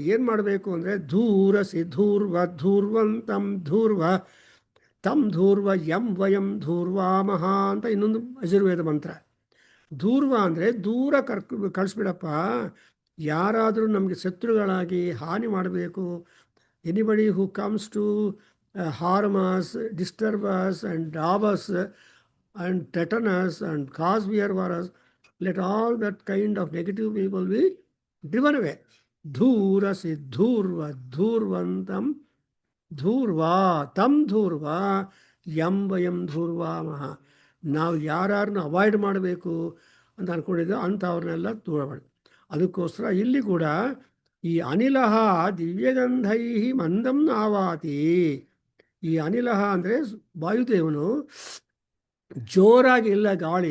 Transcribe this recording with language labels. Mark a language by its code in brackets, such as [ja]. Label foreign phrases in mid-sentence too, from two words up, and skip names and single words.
[kn] ಏನು ಮಾಡಬೇಕು ಅಂದರೆ [sa] ಧೂರಸಿ ಧೂರ್ವ ಧೂರ್ವಂತಂ ಧೂರ್ವ ತಂ ಧೂರ್ವ ಯಂ ವಯಂ ಧೂರ್ವಾಮಹ [kn] ಅಂತ ಇನ್ನೊಂದು ಯಜುರ್ವೇದ ಮಂತ್ರ. ಧೂರ್ವ ಅಂದರೆ ದೂರ ಕಳಿಸ್ಬಿಡಪ್ಪ. ಯಾರಾದರೂ ನಮಗೆ ಶತ್ರುಗಳಾಗಿ ಹಾನಿ ಮಾಡಬೇಕು, [en] anybody who comes to harm us, disturb us and rob us and threaten us and cause fear for us, let all that kind of negative people be driven away. [sa] धूर सि धूर्व धूर्वन्तं धूर्व तं धूर्व यं वयं धूर्व मः. [kn] ನಾವು ಯಾರನ್ನ ಅವಾಯ್ಡ್ ಮಾಡಬೇಕು ಅಂತ ಅಂದ್ಕೊಂಡಿದ್ದೆ ಅಂಥವ್ರನ್ನೆಲ್ಲ ದೂರ ಮಾಡಿ. ಅದಕ್ಕೋಸ್ಕರ ಇಲ್ಲಿ ಕೂಡ ಈ [sa] ಅನಿಲಹ ದಿವ್ಯಗಂಧೈ ಮಂದಂ ಆವಾತಿ. [kn] ಈ ಅನಿಲಹ ಅಂದರೆ ವಾಯುದೇವನು ಜೋರಾಗಿ ಇಲ್ಲ ಗಾಳಿ.